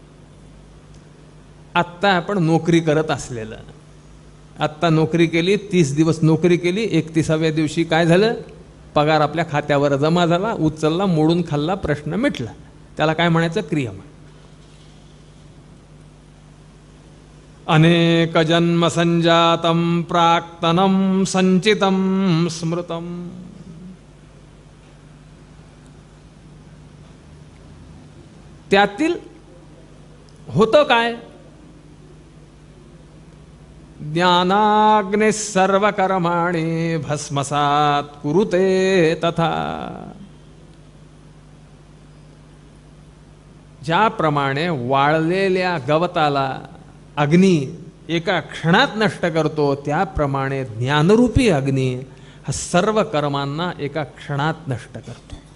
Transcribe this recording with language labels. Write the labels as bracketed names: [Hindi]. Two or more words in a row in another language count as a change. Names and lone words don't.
[Marathi] आत्ता आपण नोकरी करत असलेलं, आत्ता नोकरी केली, 30 दिवस नोकरी केली, 31व्या दिवशी काय झालं? पगार आपल्या खात्यावर जमा झाला, उचलला, मोडून खाल्ला, प्रश्न मिटला. त्याला काय म्हणायचं? क्रियमाण. [Sanskrit] अनेक जन्म संजातम प्राक्तनम संचितम स्मृतम. [Marathi] त्यातील होतं काय? [Sanskrit] ज्ञानाग्नि सर्व कर्माणि भस्मसात कुरुते तथा. [Marathi] ज्याप्रमाणे वाळलेल्या गवताला अग्नी एका क्षणात नष्ट करतो, त्याप्रमाणे ज्ञानरूपी अग्नी हा सर्व कर्मांना एका क्षणात नष्ट करतो.